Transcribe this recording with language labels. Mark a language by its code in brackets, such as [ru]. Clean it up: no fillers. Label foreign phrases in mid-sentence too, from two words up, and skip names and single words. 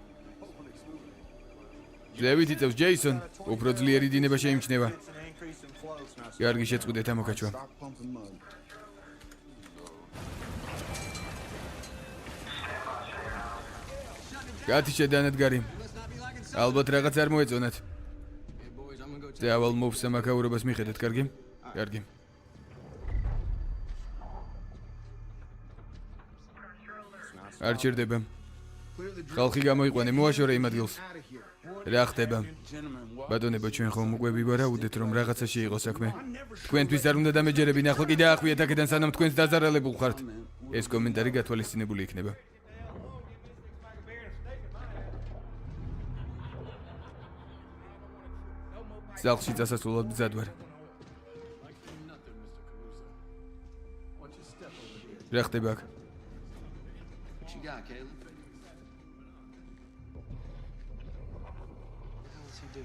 [ka] ზევით იწევს ჯეისონ, უფრო ძლიერი დინება შეიმჩნევა. კარგი შეწყვიტეთ ამოქაჩვა. კაცი შედანადგარი. ალბათ რაღაც არ მოეწონათ. [en] Hey, boys, I'm gonna go check. [ka] დავალ მოვსამაქაურებას მიხედეთ, კარგი? კარგი. არ ჭირდება. ხალხი გამოიყვანე, მოაშორე იმ ადგილს. რა ხდება? ბატონებო, ჩვენ ხომ უკვე ვივარაუდეთ, რომ რაღაცაში იყო საქმე. თქვენთვის არ უნდა დამეჯერებინ, ახლა კიდე ახვიეთ აქედან, სანამ თქვენს დაზარალებულ ხართ. ეს კომენტარი გათვალისწინებული იქნება. სახლში წასასვლელად მზად ვარ. რა ხდება აქ? [en] What you got, Caleb? What the hell does he do?